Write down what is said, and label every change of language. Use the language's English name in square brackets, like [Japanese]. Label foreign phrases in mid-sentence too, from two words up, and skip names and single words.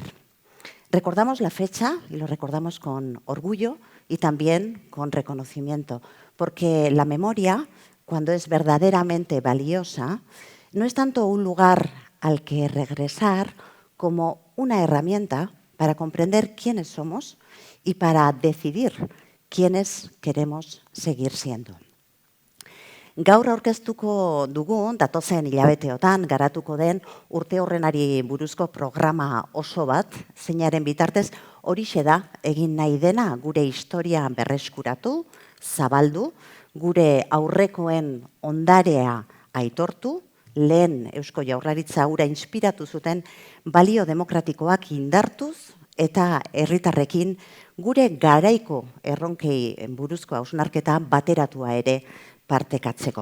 [Spanish] Recordamos la fecha y lo recordamos con orgullo y también con reconocimiento, porque la memoria, cuando es verdaderamente valiosa, no es tanto un lugar al que regresar como una herramienta para comprender quiénes somos y para decidir quiénes queremos seguir siendo. [Basque] Gaur aurkeztuko dugu, datozen hilabeteotan garatuko den urte horrenari buruzko programa oso bat, zeinaren bitartez horixe da egin nahi dena gure historia berreskuratu, zabaldu, gure aurrekoen ondarea aitortu, lehen Eusko Jaurlaritza hura inspiratu zuten balio demokratikoak indartuz eta herritarrekin gure garaiko erronkei buruzko hausnarketa bateratua ere partekatzeko.